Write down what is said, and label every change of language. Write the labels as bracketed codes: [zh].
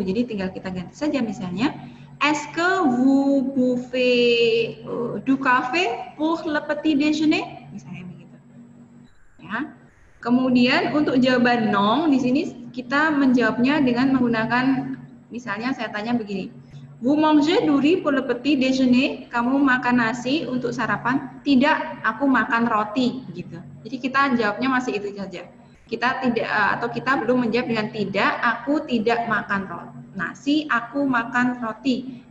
[id] Jadi tinggal kita ganti saja misalnya. [fr] Est-ce que vous buvez du café pour le petit déjeuner? [id] Misalnya begitu. Ya. Kemudian untuk jawaban non di sini kita menjawabnya dengan menggunakan, misalnya saya tanya begini, [fr] Vous mangez du riz pour le petit déjeuner? [id] Kamu makan nasi untuk sarapan? Tidak, aku makan roti gitu. Jadi kita jawabnya masih itu saja. Kita tidak atau kita belum menjawab dengan tidak, aku tidak makan nasi, aku makan roti.